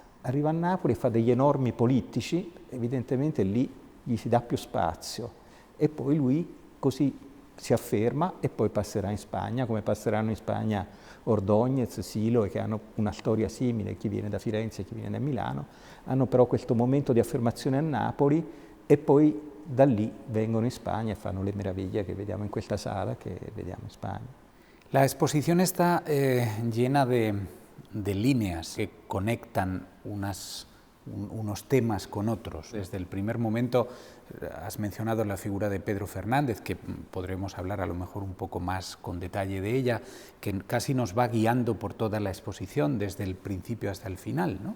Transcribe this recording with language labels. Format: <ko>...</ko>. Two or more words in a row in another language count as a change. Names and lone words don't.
<it>Arriva a Napoli e fa degli enormi polittici, evidentemente lì gli si dà più spazio, e poi lui così si afferma, e poi passerà in Spagna, come passeranno in Spagna Ordóñez, Silo, che hanno una storia simile, chi viene da Firenze e chi viene da Milano, hanno però questo momento di affermazione a Napoli, e poi da lì vengono in Spagna e fanno le meraviglie che vediamo in questa sala, che vediamo in Spagna.</it> <es>La exposición está llena de líneas que conectan unos temas con otros. Desde el primer momento has mencionado la figura de Pedro Fernández, que podremos hablar a lo mejor un poco más con detalle de ella, que casi nos va guiando por toda la exposición desde el principio hasta el final, ¿no?</es>